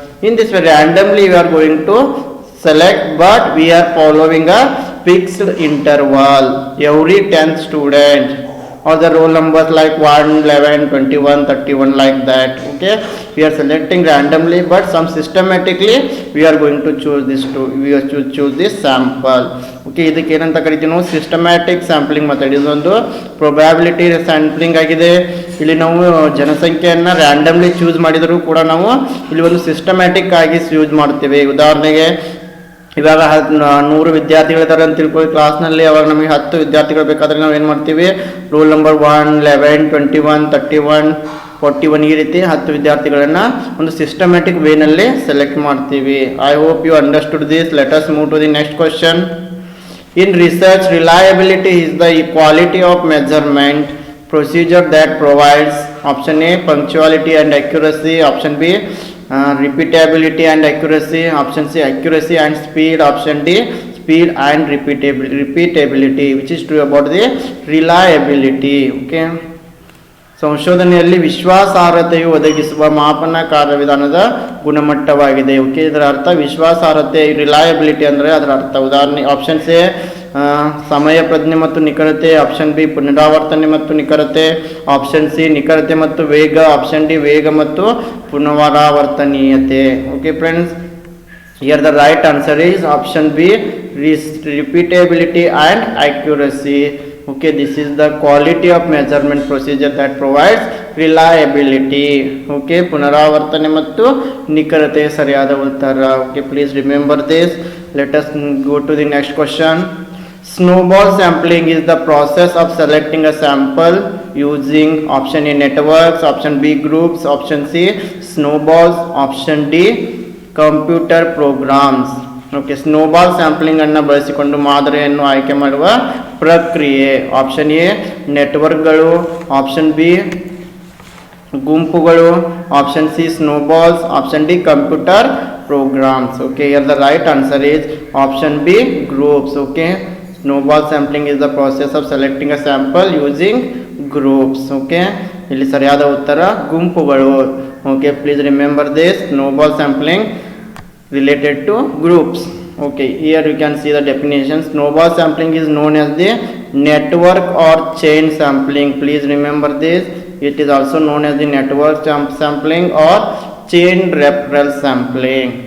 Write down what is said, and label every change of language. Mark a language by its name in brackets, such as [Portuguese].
[English] In this way randomly we are going to select, but we are following a fixed interval every 10th student, or the roll numbers like 1, 11, 21, 31 like that. Okay, we are selecting randomly, but some systematically we are going to choose this sample. [Kannada] Okay, ಇದಕ್ಕೆ ಏನಂತ ಕರಿತೀವಿ ನಾವು? Systematic sampling method. ಇದೊಂದು probability sampling ಆಗಿದೆ. ಇಲ್ಲಿ ನಾವು ಜನಸಂಖ್ಯೆಯನ್ನು randomly choose ಮಾಡಿದರೂ ಕೂಡ ನಾವು ಇಲ್ಲಿ ಒಂದು ಸಿಸ್ಟಮ್ಯಾಟಿಕ್ ಆಗಿ ಯೂಸ್ ಮಾಡ್ತೀವಿ. ಉದಾಹರಣೆಗೆ ಇವಾಗ 100 ವಿದ್ಯಾರ್ಥಿಗಳಿದ್ದಾರೆ ಅಂತ ತಿಳ್ಕೊಳ್ಳಿ ಕ್ಲಾಸ್ನಲ್ಲಿ. ಅವಾಗ ನಮಗೆ 10 ವಿದ್ಯಾರ್ಥಿಗಳು ಬೇಕಾದರೆ ನಾವು ಏನು ಮಾಡ್ತೀವಿ? ರೋಲ್ ನಂಬರ್ 1, 11, 21, 31 41 ಈ ರೀತಿ 10 ವಿದ್ಯಾರ್ಥಿಗಳನ್ನು ಒಂದು ಸಿಸ್ಟಮ್ಯಾಟಿಕ್ ವೇನಲ್ಲಿ ಸೆಲೆಕ್ಟ್ ಮಾಡ್ತೀವಿ. [English] I hope you understood this. Let us move to the next question. In research, reliability is the quality of measurement procedure that provides option A punctuality and accuracy, option B repeatability and accuracy, option C accuracy and speed, option D speed and repeatability, which is true about the reliability. [Kannada] Okay, ಸಂಶೋಧನೆಯಲ್ಲಿ ವಿಶ್ವಾಸಾರ್ಹತೆಯು ಒದಗಿಸುವ ಮಾಪನ ಕಾರ್ಯವಿಧಾನದ ಗುಣಮಟ್ಟವಾಗಿದೆ. Okay, ಇದರ ಅರ್ಥ ವಿಶ್ವಾಸಾರ್ಹತೆ, reliability ಅಂದರೆ ಅದರ ಅರ್ಥ. ಉದಾಹರಣೆ ಆಪ್ಷನ್ ಎ ಸಮಯ ಪ್ರಜ್ಞೆ ಮತ್ತು ನಿಖರತೆ, ಆಪ್ಷನ್ ಬಿ ಪುನರಾವರ್ತನೆ ಮತ್ತು ನಿಖರತೆ, ಆಪ್ಷನ್ ಸಿ ನಿಖರತೆ ಮತ್ತು ವೇಗ, ಆಪ್ಷನ್ ಡಿ ವೇಗ ಮತ್ತು ಪುನರಾವರ್ತನೀಯತೆ. [English] Okay friends, here the right answer is option B repeatability and accuracy. Okay, this is the quality of measurement procedure that provides reliability. [Kannada] Okay, ಪುನರಾವರ್ತನೆ ಮತ್ತು ನಿಖರತೆ ಸರಿಯಾದ ಉತ್ತರ. [English] Okay, please remember this. Let us go to the next question. Snowball sampling is the process of selecting a sample using option A networks, option B groups, option C snowballs, option D computer programs. [Kannada] Okay, snowball sampling ಅನ್ನು ಬಳಸಿಕೊಂಡು ಮಾದರಿಯನ್ನು ಆಯ್ಕೆ ಮಾಡುವ ಪ್ರಕ್ರಿಯೆ. Option A ನೆಟ್ವರ್ಕ್ಗಳು, option B ಗುಂಪುಗಳು, option C ಸ್ನೋಬಾಲ್ಸ್, option D computer programmes. [English] Okay, here the right answer is option B groups. Okay, snowball sampling is the process of selecting a sample using groups. [Kannada] Okay, ಇಲ್ಲಿ ಸರಿಯಾದ ಉತ್ತರ ಗುಂಪುಗಳು. Okay, [English] Please remember this. Snowball sampling related to groups. Okay, here you can see the definition. Snowball sampling is known as the network or chain sampling. Please remember this. It is also known as the network sampling or chain referral sampling.